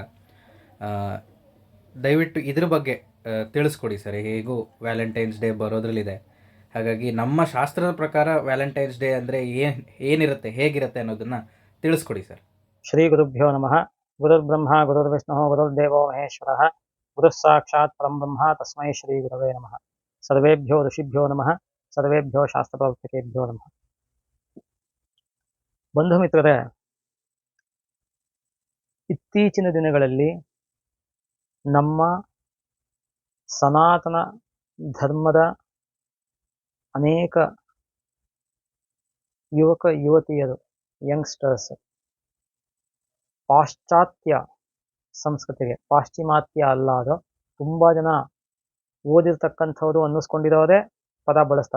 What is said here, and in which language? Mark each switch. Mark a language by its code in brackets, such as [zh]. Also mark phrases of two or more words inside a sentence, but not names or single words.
[kn] ಆ, ದಯವಿಟ್ಟು ಇದ್ರ ಬಗ್ಗೆ ತಿಳಿಸ್ಕೊಡಿ ಸರ್. ಹೇಗೂ ವ್ಯಾಲೆಂಟೈನ್ಸ್ ಡೇ ಬರೋದ್ರಲ್ಲಿದೆ, ಹಾಗಾಗಿ ನಮ್ಮ ಶಾಸ್ತ್ರದ ಪ್ರಕಾರ ವ್ಯಾಲೆಂಟೈನ್ಸ್ ಡೇ ಅಂದರೆ ಏನಿರುತ್ತೆ, ಹೇಗಿರುತ್ತೆ ಅನ್ನೋದನ್ನು ತಿಳಿಸ್ಕೊಡಿ ಸರ್. [sa] ಶ್ರೀ ಗುರುಭ್ಯೋ ನಮಃ. ಗುರುರ್ಬ್ರಹ್ಮ ಗುರುರ್ವಿಷ್ಣು ಗುರುರ್ದೇವೋ ಮಹೇಶ್ವರಃ, ಗುರುಃ ಸಾಕ್ಷಾತ್ ಪರಂ ಬ್ರಹ್ಮ ತಸ್ಮೈ ಶ್ರೀ ಗುರವೇ ನಮಃ. ಸರ್ವೇಭ್ಯೋ ಋಷಿಭ್ಯೋ ನಮಃ, ಸರ್ವೇಭ್ಯೋ ಶಾಸ್ತ್ರಪ್ರವರ್ತಕೇಭ್ಯೋ ನಮಃ. [kn] ಬಂಧು ಮಿತ್ರರೇ, ಇತ್ತೀಚಿನ ದಿನಗಳಲ್ಲಿ ನಮ್ಮ ಸನಾತನ ಧರ್ಮದ ಅನೇಕ ಯುವಕ ಯುವತಿಯರು, ಯಂಗ್ಸ್ಟರ್ಸ್, ಪಾಶ್ಚಾತ್ಯ ಸಂಸ್ಕೃತಿಗೆ, ಪಾಶ್ಚಿಮಾತ್ಯ ಅಲ್ಲಾದ ತುಂಬಾ ಜನ ಓದಿರ್ತಕ್ಕಂಥವ್ರು ಅನ್ನಿಸ್ಕೊಂಡಿರೋರೇ ಪದ ಬಳಸ್ತಾರೆ.